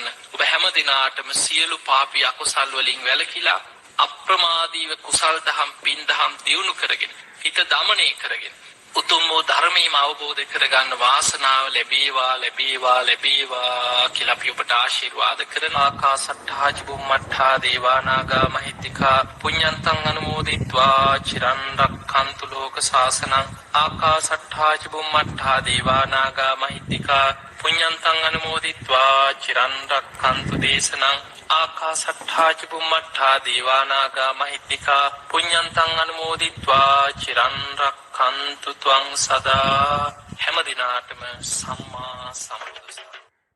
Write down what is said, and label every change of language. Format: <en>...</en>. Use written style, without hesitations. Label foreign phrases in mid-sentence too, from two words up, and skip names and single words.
<si>ඔබ හැම දිනාටම සියලු පාපී අකුසල් වලින් වැළකීලා අප්‍රමාදීව කුසල් දහම් පින් දහම් දියුණු කරගෙන හිත දමනය කරගෙන උතුම් වූ ධර්මයම අවබෝධ කරගන්න වාසනාව ලැබේවා ලැබේවා ලැබේවා කියලා අපි ඔබට ආශිර්වාද කරන</si> <pi>ආකාසට්ඨා චුම්මට්ඨා දේවා නාග මහිත්‍තිකා පුඤ්ඤන්තං අනුමෝදිත්වා චිරන් රක්ඛන්තු ලෝක සාසනං ආකාසට්ඨා චුම්මට්ඨා දේවා නාග මහිත්‍තිකා පුඤ්ඤන්තං අනුමෝදිත්වා චිරන් රක්ඛන්තු දේශනං ආකාසට්ඨා චුම්මට්ඨා දේවා නාග මහිත්‍තිකා පුඤ්ඤන්තං අනුමෝදිත්වා චිරන් රක්ඛන්තු ත්වං සදා.</pi> <si>හැම දිනාටම සම්මා සම්බුදු සරණයි.</si>